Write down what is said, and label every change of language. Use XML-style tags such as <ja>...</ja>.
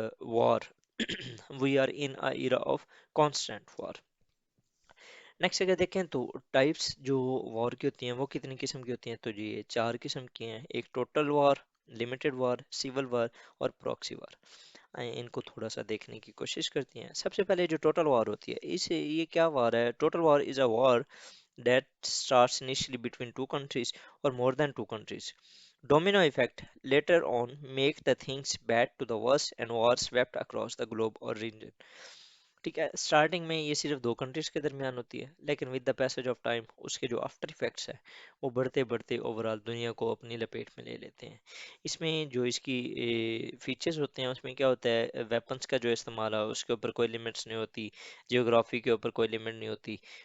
<ur>War,</ur> <en>We are in a era of constant war.</en> <ur>Next اگر دیکھیں تو types جو وار کی ہوتی ہیں وہ کتنی قسم کی ہوتی ہیں، تو جی یہ 4 قسم کی ہیں: ایک</ur> <en>Total war, limited war, civil war اور proxy war. آئیں ان کو تھوڑا سا دیکھنے کی کوشش کرتی ہیں۔ سب سے پہلے جو ٹوٹل وار ہوتی ہے، یہ کیا وار ہے؟ Total war is a war that starts initially between two countries</en> <ur>or more than two countries.</ur> <en>Domino effect later on make the things bad to the worst and war swept across the globe or region.</en> <ur>ٹھیک ہے، starting میں یہ صرف 2 countries کے درمیان ہوتی ہے، لیکن</ur> <en>with the passage of time</en> <ur>اس کے جو آفٹر افیکٹس ہیں وہ بڑھتے بڑھتے اوورال دنیا کو اپنی لپیٹ میں لے لیتے ہیں۔ اس میں جو اس کی فیچرز ہوتے ہیں، اس میں کیا ہوتا ہے، ویپنس کا جو استعمال ہے اس کے اوپر کوئی لمٹس نہیں ہوتی، جیوگرافی کے اوپر کوئی لمٹ نہیں ہوتی،</ur>